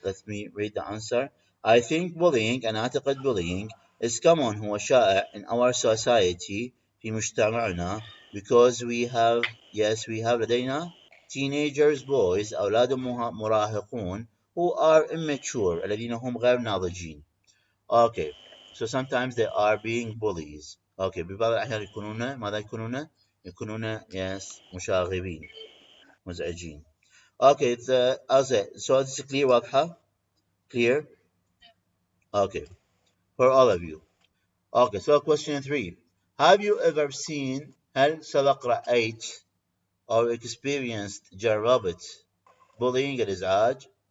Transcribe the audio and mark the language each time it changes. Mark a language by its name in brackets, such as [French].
[English] Let me read the answer. I think bullying, and [Arabic] أعتقد [English] bullying is common, [Arabic] هو شائع [English] in our society, [Arabic] في مجتمعنا, [English] because we have [Arabic] لدينا [English] teenagers, boys, [Arabic] أولاد مراهقون, [English] who are immature, [Arabic] الذين هم غير ناضجين. [English] Okay, so sometimes they are being bullies. [Arabic] Okay, ببعض الأحيان يكونون ماذا يكونون؟ يكونون مشاغبين مزعجين. [English] Okay, it's so it's clear [Arabic] واضحة? [English] Clear? Okay, for all of you. Okay, so question 3. Have you ever seen [Arabic] هل سبق رأيت [English] or experienced [Arabic] جربت [English] bullying [Arabic] الإزعاج?